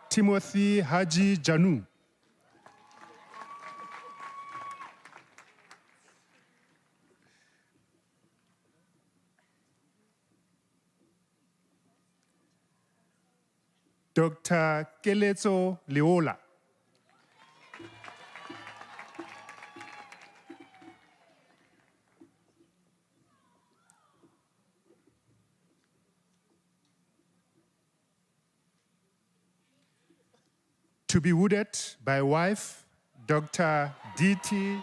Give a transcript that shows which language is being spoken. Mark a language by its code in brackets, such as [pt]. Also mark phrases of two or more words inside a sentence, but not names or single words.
[en] Timothy Haji Janu. Dr. Keletso Leola. To be wooded by wife, Dr. D.T.